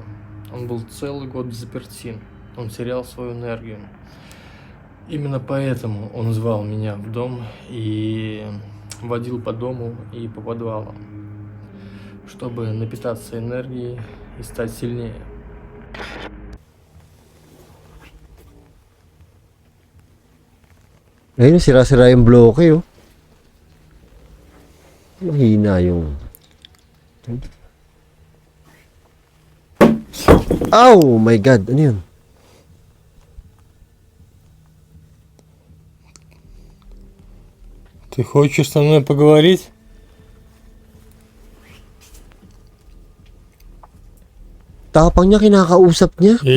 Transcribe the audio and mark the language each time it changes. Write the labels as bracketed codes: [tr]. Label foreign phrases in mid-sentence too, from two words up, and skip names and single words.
[ru] Он был целый год в заперти. Он терял свою энергию. Именно поэтому он звал меня в дом и водил по дому и по подвалам, чтобы напитаться энергией и стать сильнее. [tl] Ayun, sira-sira yung bloke, oh. Mahina yung... [en] Oh my God! [tl] Ano yun? [ru] Ты хочешь со мной поговорить? [tl] Tapang niya, kinakausap niya? [ru] Или